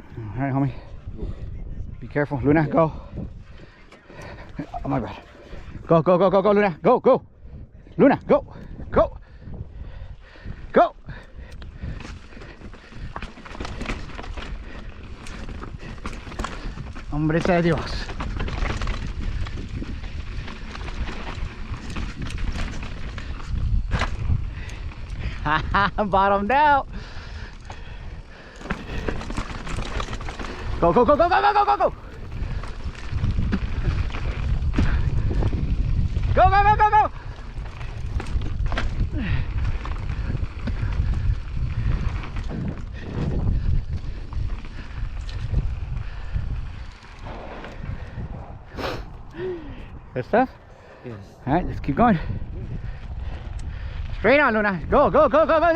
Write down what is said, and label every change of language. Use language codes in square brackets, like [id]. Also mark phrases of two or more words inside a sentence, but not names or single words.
[en] All right, homie. Be careful. Luna, go. Oh my God. Go, go, go, go, go, Luna. Go, go. Luna, go. Go. [es] Go. Hombre de Dios. [en] Bottomed out. Go, go, go, go, go, go, go, go, go. Go, go, go, go, go. Good stuff? Yes. All right, let's keep going. Straight on, Luna. Go, go, go, go, go.